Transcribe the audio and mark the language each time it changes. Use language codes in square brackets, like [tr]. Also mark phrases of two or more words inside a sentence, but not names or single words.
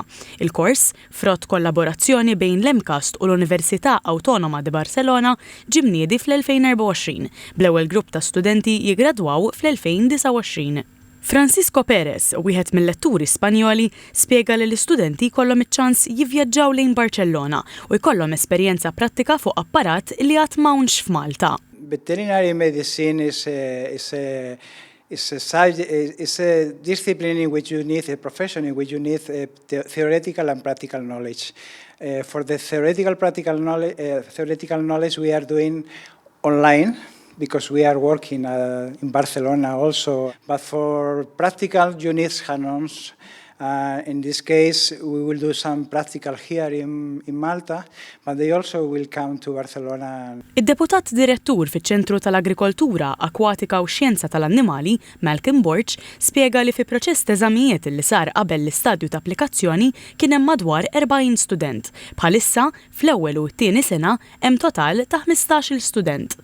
[mt] Il-kors, frott kollaborazzjoni bejn l-EMCAST u l-Università Awtonoma di Barcelona, ġie mniedi fl-2024, bl-ewwel grupp ta' studenti jiggradwaw fl-2029. Francisco Perez, wieħed mill-letturi Spanjoli, spjega li l-istudenti jkollhom iċ-ċans jivvjaġġaw lejn Barcellona u jkollhom esperjenza prattika fuq apparat li qatt m'hawnx f'Malta. [en] Veterinary medicine is a discipline in which you need a profession in which you need theoretical and practical knowledge. For the theoretical knowledge we are doing online, because we are working in Barcelona also. But for practical, you need hands-ons. In this case, we will do some practical here in Malta, but they also will come to Barcelona. [mt] Id-deputat direttur fiċ-Ċentru tal-Agrikoltura, Akwatika u Xjenza tal-Annimali, Malcolm Borch, spjega li fi proċess teżamijiet li sar qabel l-istadju ta' applikazzjoni kien hemm madwar 40 student. Bħalissa, fl-ewwel u t-tieni sena hemm total ta' 15-il student.